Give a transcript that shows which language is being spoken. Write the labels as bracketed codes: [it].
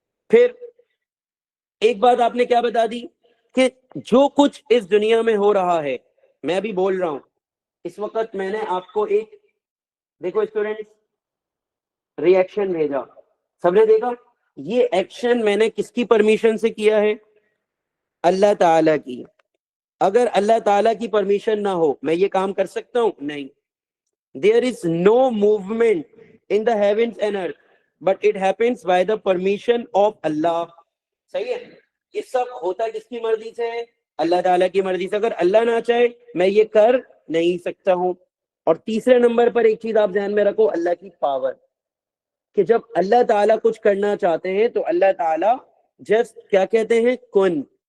[ur] پھر ایک بات آپ نے کیا بتا دی کہ جو کچھ اس دنیا میں ہو رہا ہے، میں بھی بول رہا ہوں اس وقت، میں نے آپ کو ایک، دیکھو اسٹوڈنٹس، ری ایکشن بھیجا، سب نے دیکھا. یہ ایکشن میں نے کس کی پرمیشن سے کیا ہے؟ اللہ تعالیٰ کی. اگر اللہ تعالیٰ کی پرمیشن نہ ہو میں یہ کام کر سکتا ہوں؟ نہیں. [en] There is no movement in the heavens and earth, but it happens by the permission of Allah. [ur] صحیح ہے. یہ سب ہوتا کس کی مرضی سے ہے؟ اللہ تعالیٰ کی مرضی سے. اگر اللہ نہ چاہے میں یہ کر نہیں سکتا ہوں. اور تیسرے نمبر پر ایک چیز آپ ذہن میں رکھو، اللہ کی پاور، کہ جب اللہ تعالیٰ کچھ کرنا چاہتے ہیں تو اللہ تعالیٰ جسٹ کیا کہتے ہیں؟ کن.